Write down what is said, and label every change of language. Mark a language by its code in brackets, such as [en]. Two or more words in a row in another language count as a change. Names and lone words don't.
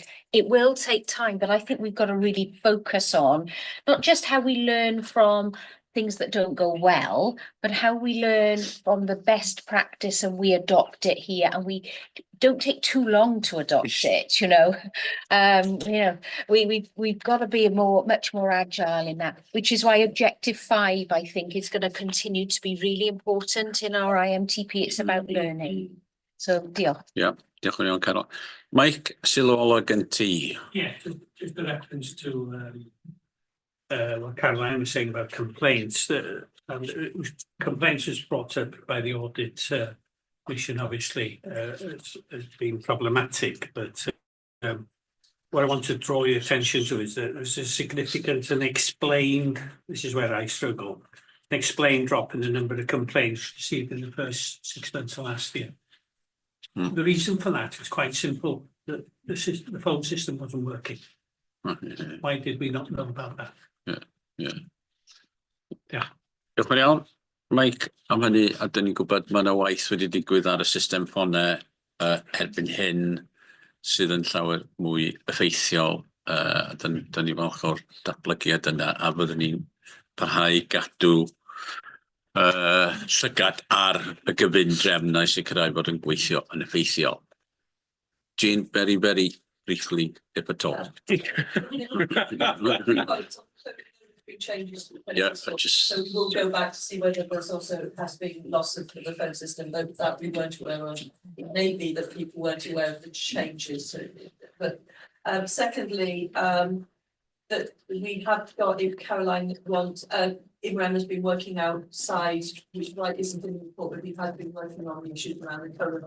[en] It will take time, but I think we've got to really focus on not just how we learn from things that don't go well, but how we learn from the best practice and we adopt it here, and we don't take too long to adopt it. We've got to be much more agile in that, which is why Objective 5, I think, is going to continue to be really important in our IMTP. It's about learning. So, [cy] diolch. Yeah, diolch yn iawn, Carol. Mike, sylw gen ti. [en] Yeah, just a reference to what Caroline was saying about complaints. Complaints was brought up by the audit mission, obviously, has been problematic. But what I want to draw your attention to is that there's a significant and explained, this is where I struggle, an explained drop in the number of complaints received in the first 6 months of last year. The reason for that is quite simple. The phone system wasn't working. Why did we not know about that? Yeah. [cy] Diolch yn iawn. Mike, am hynny, a dyn ni'n gwybod mae yna waith wedi digwydd ar y system ffonau erbyn hyn. sydd yn llawer mwy effeithiol. Dyn ni falch o'r datblygiad yna a byddwn ni'n parhau i gadw llygad ar y gyfundrefn na i sicrhau bod yn gweithio yn effeithiol. [en] Jean, very, very briefly, if at all. Changes. Yeah, So we'll go back to see whether there's also has been loss of the phone system that we weren't aware of. It may be that people weren't aware of the changes. But secondly, that we have got, if Caroline wants, Imran has been working outside, which right isn't in the report, but we have been working on the issues around the current.